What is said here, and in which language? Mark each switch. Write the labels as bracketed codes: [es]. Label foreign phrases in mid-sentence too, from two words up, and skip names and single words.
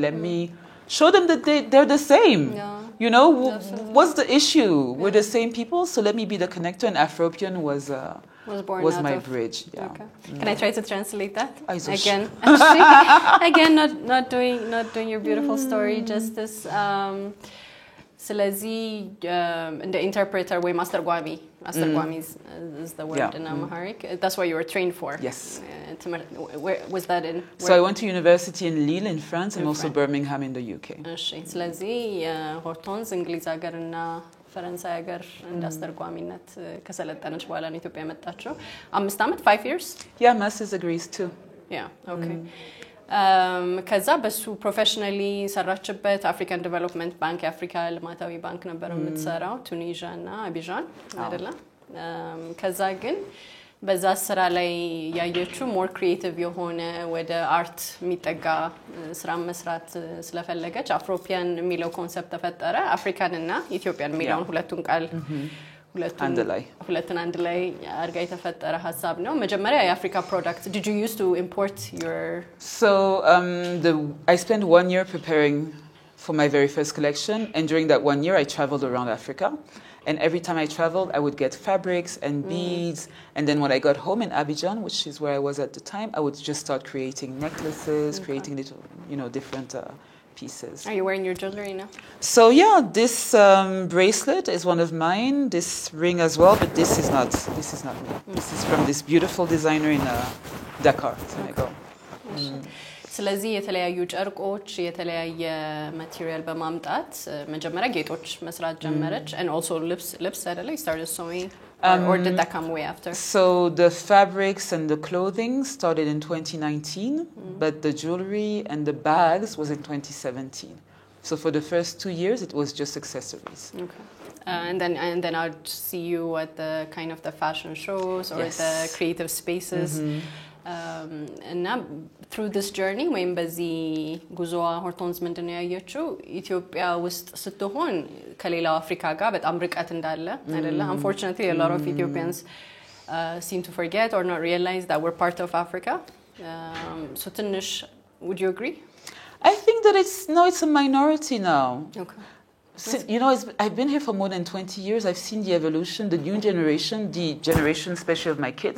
[en] Let me show them that they're the same. Yeah. What's the issue? We're the same people, so let me be the connector. And Afropian was my bridge. Yeah. Okay. Can I try to translate that Aizosh. again? Actually, again, not doing your beautiful story justice. [am] ስለዚህ እንደ ኢንተርፕሬተር ወይ ማስተርጓሚ [en] is the word in Amharic. That's what you were trained for. Yes. Where was that in? So I went to university in Lille in France and also Birmingham in the UK. [am] እሺ ስለዚህ ሆርቶንስ እንግሊዝ ሀገርና ፈረንሳይ ሀገር እንዳስተርጓሚነት ከሰለጠነች በኋላ ነው ኢትዮጵያ የመጣችው 5 አመት 5 years. [en] Yeah, master's degrees too. Yeah, [am] okay. ከዛ በሱ ፕሮፌሽናሊ ሰራችበት አፍሪካን ዴቨሎፕመንት ባንክ የአፍሪካ ልማታዊ ባንክ ነበር የምትሰራው ቱኒዥያ እና አቢጃን አይደለ ከዛ ግን በዛ ስራ ላይ ያየችው [en] more creative [am] የሆነ ወደ አርት የሚጠጋ ስራ መስራት ስለፈለገች አፍሮፒያን የሚለው ኮንሰፕት ተፈጠረ አፍሪካን እና ኢትዮጵያን የሚለውን ሁለቱን ቃል ሁለቱን አንድ ላይ አርጋ የተፈጠረ ሐሳብ ነው መጀመሪያ የአፍሪካ ፕሮዳክት [en] did you used to import your So I spent 1 year preparing for my very first collection, and during that 1 year I traveled around Africa, and every time I traveled I would get fabrics and beads, and then when I got home in Abidjan, which is where I was at the time, I would just start creating necklaces, creating little different pieces. Are you wearing your jewelry now? So yeah, this bracelet is one of mine, this ring as well, but this is not me. This is from this beautiful designer in Dakar, Senegal. [am] ስለዚህ የተለያዩ ጨርቆች የተለያየ ማቴሪያል በማምጣት መጀመሪያ ጌጦች መስራት ጀመረች [en] and also lips [am] አይደለ [en] you started sewing or did that come way after? So the fabrics and the clothing started in 2019, but the jewelry and the bags was in 2017. So for the first 2 years it was just accessories. Okay. And then I'd see you at the kind of the fashion shows or the creative spaces. [am] እና [en] through this journey [am] ወይም በዚህ ጉዞዋ ሆርቶንስ ምንድነው ያየችው ኢትዮጵያ ውስጥ ስትሆን ከሌላው አፍሪካ ጋር በጣም ርቀት እንዳለ አይደለ [en] unfortunately a lot of Ethiopians seem to forget or not realize that we're part of Africa. So ትንሽ would you agree? I think that it's a minority now. Okay. So, I've been here for more than 20 years. I've seen the evolution, the new generation, the generation especially of my kids.